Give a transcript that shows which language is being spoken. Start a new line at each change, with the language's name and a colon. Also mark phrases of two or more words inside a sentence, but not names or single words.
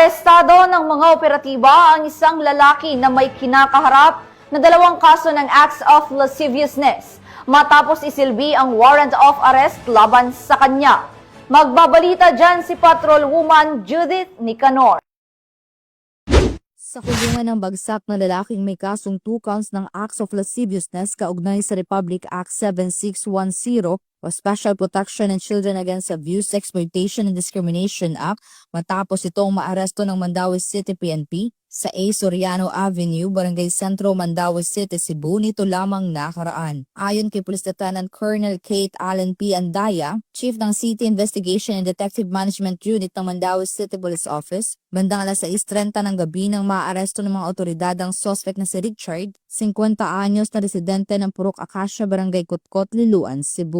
Filipino: Arestado ng mga operatiba ang isang lalaki na may kinakaharap na 2 kaso ng
English: acts of lasciviousness
Filipino: matapos isilbi ang
English: warrant of arrest
Filipino: laban sa kanya. Magbabalita dyan si Patrolwoman Judith Nicanor. Sa kulungan ng bagsak na lalaking may kasong
English: 2 counts
Filipino: ng
English: acts of lasciviousness
Filipino: kaugnay sa Republic Act 7610 o Special Protection in Children Against Abuse, Exploitation and Discrimination Act matapos itong maaresto ng Mandaue City PNP sa A. Soriano Avenue, Barangay Sentro, Mandaue City, Cebu nito lamang nakaraan. Ayon kay
English: Police Lieutenant Colonel
Filipino: Kate Allen P. Andaya, Chief ng
English: City Investigation and Detective Management Unit
Filipino: ng
English: Mandaue City Police Office,
Filipino: bandang alas 6:30 ng gabi nang maaresto ng mga otoridad ang suspect na si Richard, 50 anyos na residente ng Purok Acacia, Barangay Kutkot, Liloan, Cebu.